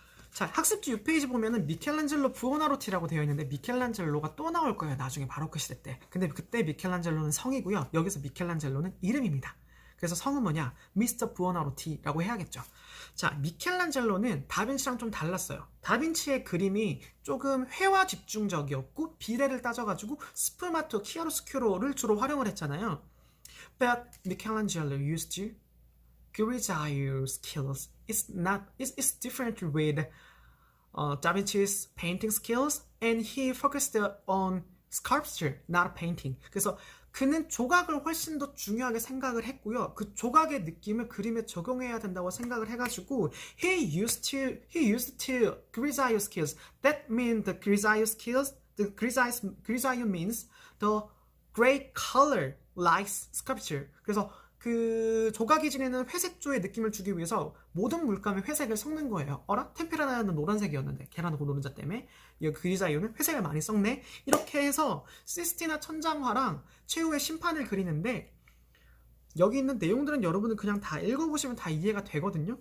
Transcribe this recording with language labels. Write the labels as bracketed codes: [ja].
[ko] 자, 학습지 6페이지 보면은 미켈란젤로 부오나로티라고 되어 있는데 미켈란젤로가 또 나올 거예요. 나중에 바로크 시대 때. 근데 그때 미켈란젤로는 성이고요. 여기서 미켈란젤로는 이름입니다. 그래서 성은 뭐냐? 미스터 부오나로티라고 해야겠죠. 자, 미켈란젤로는 다빈치랑 좀 달랐어요. 다빈치의 그림이 조금 회화 집중적이었고 비례를 따져가지고 스푸마토, 키아로스큐로를 주로 활용을 했잖아요. [en] But Michelangelo used grisaille skills. It's different with Da Vinci's painting skills, and he focused on sculpture, not painting. [ko] 그래서 그는 조각을 훨씬 더 중요하게 생각을 했고요. 그 조각의 느낌을 그림에 적용해야 된다고 생각을 해가지고 [en] he used to grisaille skills. That means the grisaille skills. The grisaille means the great color like sculpture. [ko] 그래서 그 조각이 지니는 회색조의 느낌을 주기 위해서 모든 물감에 회색을 섞는 거예요. 어라? 템페라나는 노란색이었는데 계란하고 노른자 때문에 이 그리자이오는 회색을 많이 섞네. 이렇게 해서 시스티나 천장화랑 최후의 심판을 그리는데 여기 있는 내용들은 여러분은 그냥 다 읽어보시면 다 이해가 되거든요.